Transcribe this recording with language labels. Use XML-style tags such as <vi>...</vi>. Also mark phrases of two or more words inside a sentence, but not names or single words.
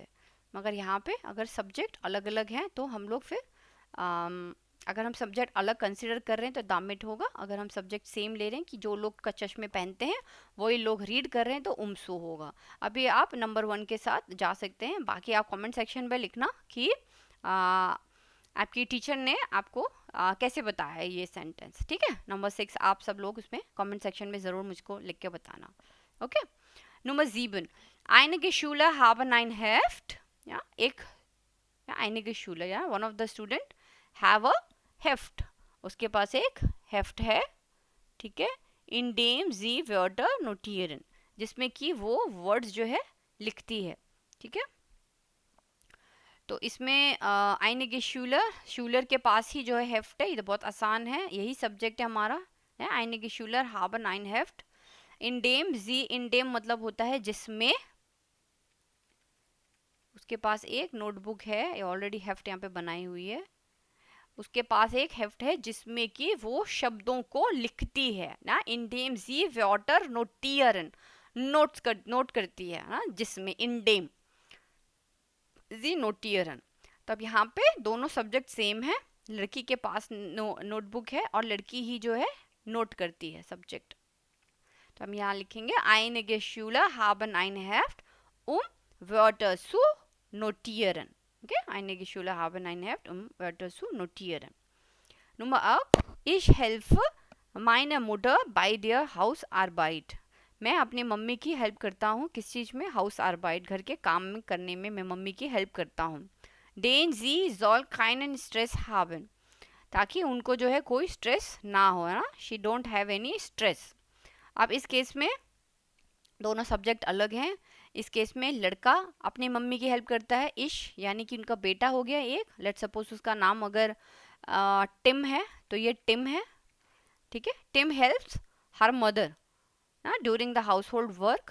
<hi>मगर यहाँ पे अगर सब्जेक्ट अलग अलग हैं तो हम लोग फिर अगर हम सब्जेक्ट अलग कंसिडर कर रहे हैं तो दामिट होगा, अगर हम</hi> <en>subject same</en> <hi>ले रहे हैं कि जो लोग का चश्मे पहनते हैं वही लोग रीड कर रहे हैं तो उमसू होगा। अभी आप नंबर 1 के साथ जा सकते हैं, बाकी आप</hi> <en>comment section</en> <hi>में लिखना कि आपकी टीचर ने आपको कैसे बताया है ये सेंटेंस, ठीक है। नंबर 6 आप सब लोग उसमें</hi> <en>comment section</en> <hi>में ज़रूर मुझको लिख के बताना, ओके।</hi> <de>Nummer 7. Einige Schüler haben ein Heft. Ja, einige Schüler, ja,</de> <en>one of the student have a heft.</en> <hi>उसके पास एक heft है, ठीक है,</hi> <de>in dem sie Wörter notieren,</de> <hi>जिसमें कि वो words जो है लिखती है, ठीक है। तो इसमें</hi> <de>einige Schüler,</de> <hi>Schüler के पास ही जो है heft है, ये तो बहुत आसान है, यही सब्जेक्ट है हमारा, है।</hi> <de>einige Schüler haben ein Heft. in dem sie,</de> <hi>इंडेम मतलब होता है जिसमें, उसके पास एक नोटबुक है, ये ऑलरेडी हेफ्ट यहाँ पे बनाई हुई है, उसके पास एक हेफ्ट है जिसमें कि वो शब्दों को लिखती है ना,</hi> <de>in dem sie Wörter notieren,</de> <hi>नोट करती है ना, जिसमें</hi> <de>in dem sie notieren.</de> <hi>तो अब यहाँ पे दोनों सब्जेक्ट सेम है, लड़की के पास नोटबुक है और लड़की ही जो है नोट करती है सब्जेक्ट। तो हम यहाँ लिखेंगे</hi> <de>einige Schüler haben ein Heft Wörter zu notieren. Okay, einige Schüler haben ein Heft Wörter zu notieren. Nummer 8. Ich helfe meiner Mutter bei der Hausarbeit.</de> <hi>मैं अपनी मम्मी की हेल्प करता हूँ किस चीज़ में, हाउस आर्बाइट, घर के काम में करने में मैं मम्मी की हेल्प करता हूँ।</hi> <de>Den sie soll keinen Stress haben,</de> <hi>ताकि उनको जो है कोई स्ट्रेस ना हो, है ना,</hi> <en>she don't have any stress।</en> <hi>अब इस केस में दोनों सब्जेक्ट अलग हैं, इस केस में लड़का अपनी मम्मी की हेल्प करता है, इश यानी कि उनका बेटा हो गया एक,</hi> <en>let suppose</en> <hi>उसका नाम अगर टिम है तो ये टिम है, ठीक है,</hi> <en>Tim helps her mother during the house hold work.</en>